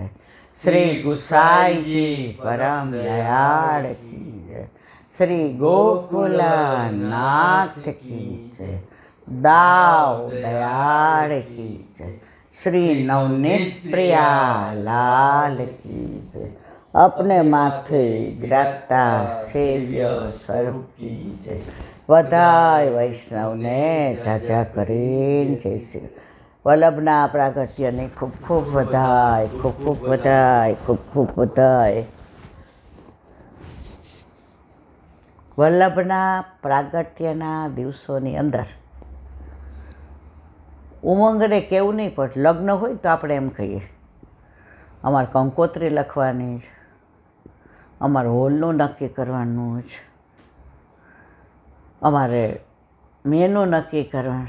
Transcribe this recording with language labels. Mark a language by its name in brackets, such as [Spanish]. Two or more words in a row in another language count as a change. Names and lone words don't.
[Gujarati] શ્રી ગુસાઈજી પરમ દયાળ કી જય. શ્રી ગોકુલનાથ કી જય. દાવ દયાળ કી જય. શ્રી નવનીત પ્રિયા લાલ કી જય. [Hindi] अपने माथे ग्राता सेव्य स्वरूप की जय. [Gujarati] બધાય વૈષ્ણવને જાજા કરીન જય શ્રી વલ્લભના પ્રાગટ્યને ખૂબ ખૂબ બધાય, ખૂબ ખૂબ બધાય, ખૂબ ખૂબ બધાય. વલ્લભના પ્રાગટ્યના દિવસોની અંદર ઉમંગને કેવું નહીં પડે. લગ્ન હોય તો આપણે એમ કહીએ અમારે કંકોત્રી લખવાની છે, અમારે હોલનું નક્કી કરવાનું છે, અમારે મેનુ નક્કી કરવાનું.